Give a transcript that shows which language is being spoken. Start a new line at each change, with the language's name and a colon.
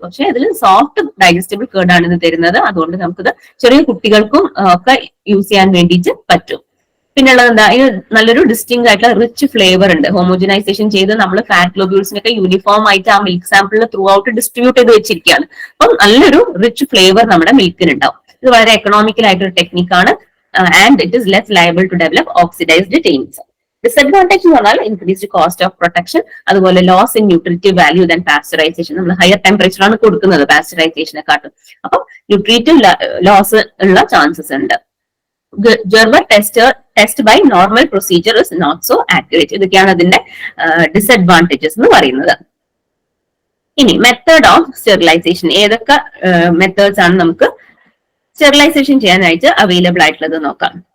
Malayalam: പക്ഷെ ഇതിൽ soft digestible curd ആണ് ഇത് തരുന്നത്. അതുകൊണ്ട് നമുക്കിത് ചെറിയ കുട്ടികൾക്കും ഒക്കെ യൂസ് ചെയ്യാൻ വേണ്ടിയിട്ട് പറ്റും. പിന്നെ ഉള്ളത് എന്താ, ഇതിന് നല്ലൊരു ഡിസ്റ്റിങ് ആയിട്ടുള്ള റിച്ച് ഫ്ലേവർ ഉണ്ട്. ഹോമോജനൈസേഷൻ ചെയ്ത് നമ്മൾ ഫാറ്റ് ഗ്ലോബ്യൂൾസിനൊക്കെ യൂണിഫോം ആയിട്ട് ആ മിൽക്ക് സാമ്പിളിൽ ത്രൂ ഔട്ട് ഡിസ്ട്രിബ്യൂട്ട് ചെയ്ത് വെച്ചിരിക്കുകയാണ്. അപ്പം നല്ലൊരു റിച്ച് ഫ്ലേവർ നമ്മുടെ മിൽക്കിന് ഉണ്ടാവും. ഇത് വളരെ എക്കണോമിക്കൽ ആയിട്ടൊരു ടെക്നിക്കാണ്.
English: And it is less liable to develop oxidized taints. Disadvantage
Malayalam: എന്ന് പറഞ്ഞാൽ
English: increased cost of protection,
Malayalam: അതുപോലെ
English: loss in nutritive value than pasteurization.
Malayalam: നമ്മൾ ഹയർ ടെമ്പറേച്ചർ ആണ് കൊടുക്കുന്നത് പാസ്ചറൈസേഷനെക്കാട്ടും. അപ്പം ന്യൂട്രീറ്റീവ് ലോസ് ഉള്ള ചാൻസസ് ഉണ്ട്. Gerber
English: Test by normal procedure is not so accurate.
Malayalam: ഇതൊക്കെയാണ് അതിന്റെ ഡിസഡ്വാൻറ്റേജസ് എന്ന് പറയുന്നത്. ഇനി മെത്തേഡ് ഓഫ് സ്റ്റെറിലൈസേഷൻ, ഏതൊക്കെ മെത്തേഡ്സ് ആണ് നമുക്ക് സ്റ്റെറിലൈസേഷൻ ചെയ്യാനായിട്ട് അവൈലബിൾ ആയിട്ടുള്ളത് നോക്കാം.